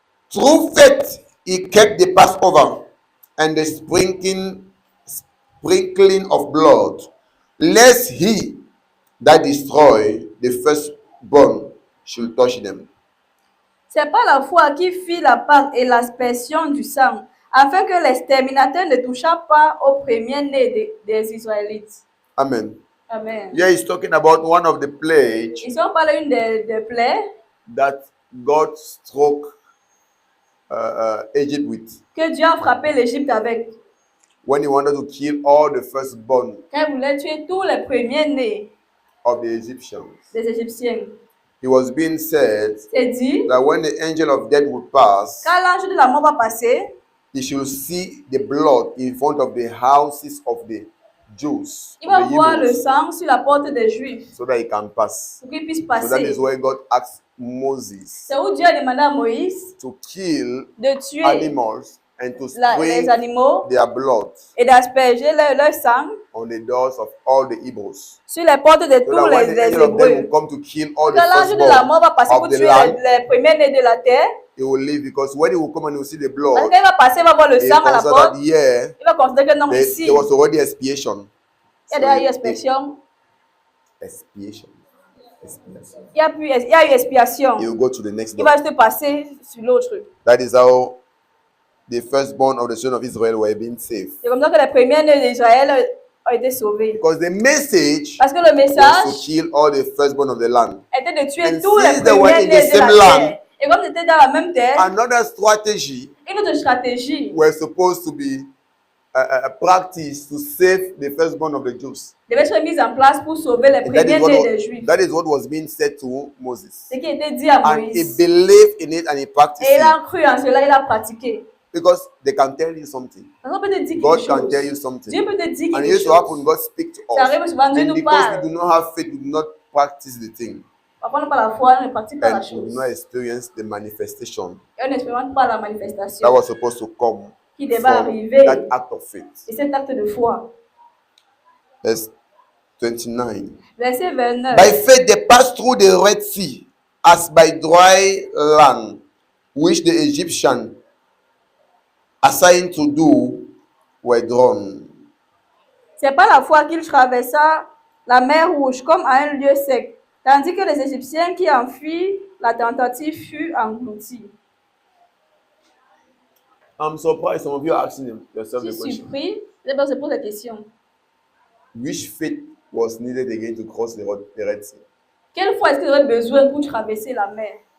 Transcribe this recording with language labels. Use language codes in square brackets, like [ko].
[en] Through faith, he kept the Passover and the sprinkling of blood, lest he that destroy the firstborn should touch them. [fr] C'est pas la foi qui fit la Pâque et l'aspersion du sang, afin que l'exterminateur ne touchât pas au premier-né des Israélites. Amen. Amen. [en] Here he's talking about one of the plagues [fr] Ici, on parle d'une des plaies [en] that God struck Egypt with [fr] que Dieu a frappé l'Égypte avec. [en] when he wanted to kill all the firstborn [fr] Quand il voulait tuer tous les premiers-nés [en] of the Egyptians. [fr] des Égyptiens. [en] It was being said [fr] C'est dit, [en] that when the angel of death would pass, [fr] quand l'ange de la mort va passer, [en] he should see the blood in front of the houses of the Jews, [fr] il va [en] of the [fr] voir le [en] Hebrews, [fr] sang sur la porte des Juifs [en] so that he can pass. [fr] pour qu'il puisse [en] So that [fr] passer. [en] is why God asked Moses [fr] C'est où Dieu a demandé à Moïse [en] to kill [fr] de tuer [en] animals and to [fr] les [en] sprinkle [fr] animaux [en] their blood [fr] et d'asperger leur sang [en] on the doors of all the Hebrews. [fr] sur les portes de [en] So [fr] tous [en] that when the [fr] les [en] angel of death will [fr] Hébreux. [en] come to kill all the [fr] Quand l'ange de la mort va passer [en] firstborn [fr] pour [en] of the [fr] tuer [en] land, [fr] les premiers-nés de la terre, [en] he will leave, because when he will come and he will see the [fr] parce [en] blood, [fr] qu'il va passer, il va voir le [en] he [fr] sang à la [en] consider [fr] porte, [en] that yeah, [fr] il va considérer que non, ici, [en] there was already expiation. [fr] il y a [en] So [fr] déjà eu [en] he- [fr] expiation. Expiation. Expiation. Il y a eu expiation. [en] He will go to the next [fr] Il [en] door. [fr] va juste passer sur l'autre. [en] That is how the firstborn of the children of Israel were being saved. [fr] C'est comme ça que les premiers-nés d'Israël ont été sauvés. [en] Because the message [fr] Parce que le [en] was to [fr] message [en] kill all the firstborn of the land. [fr] était de tuer [en] And [fr] tous les [en] since they were in the [fr] premiers-nés de la [en] same land, [fr] terre. Et comme c'était dans la même terre, [en] Another strategy [fr] une autre stratégie [en] were supposed to be practiced to save the firstborn of the Jews. [fr] devait être mise en place pour sauver les [en] And that is, [fr] premiers-nés des Juifs. [en] that is what was being said to Moses. [fr] Ce qui était dit à [en] And he [fr] Moïse. [en] believed in it and he practiced [fr] Et il [en] it. [fr] a cru en cela, il a pratiqué. [en] Because they can tell you something. [fr] Parce qu'on peut te dire [en] God [fr] quelque [en] can tell you [fr] chose. [en] something. [fr] Dieu peut te dire [en] And it [fr] quelque [en] used to happen, [fr] chose. [en] God speak to [fr] Ça [en] us. [fr] arrive souvent, Dieu [en] And [fr] nous [en] because we [fr] parle. [en] do not have faith, we do not practice the thing. [fr] Parfois, on n'a pas la foi, on ne pratique pas la [en] And we do [fr] chose. [en] not experience the manifestation [fr] Et on n'expérimente pas la [en] that [fr] manifestation [en] was supposed to come [fr] qui devait [en] from [fr] arriver. [en] that act of faith. [fr] Et cet acte de foi. [en] Verse 29. [fr] Verset 29. [en] By faith they passed through the Red Sea as by dry land, which the Egyptians assigned to do were drawn. [fr] C'est par la foi qu'il traversa la mer Rouge comme à un lieu sec, tandis que les Égyptiens qui en fuient la tentative furent engloutis. [en] I'm surprised some of you are asking yourself [fr] Je [en] the [fr] suis [en] question. [fr] surpris, je se pose la question. [en] Which faith was needed again to cross the Red Sea? [fr] Quelle foi est-ce qu'il aurait besoin pour traverser la mer?